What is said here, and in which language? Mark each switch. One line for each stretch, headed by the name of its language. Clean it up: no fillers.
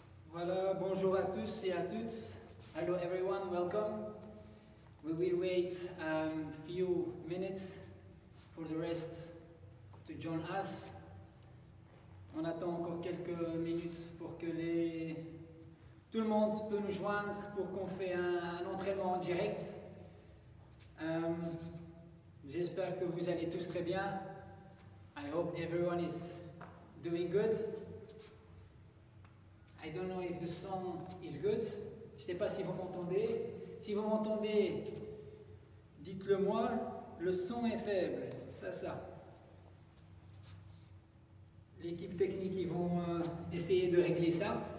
French: Voilà, bonjour à tous et à toutes.
English: Hello everyone, welcome. We will wait a few minutes for the rest to join us.
French: On attend encore quelques minutes pour que tout le monde peut nous joindre pour qu'on fait un entraînement en direct. J'espère que vous allez tous très bien.
English: I hope everyone is doing good. I don't know if the song is good.
French: Je ne sais pas si vous m'entendez. Si vous m'entendez, dites-le moi. Le son est faible. Ça. L'équipe technique, ils vont essayer de régler ça.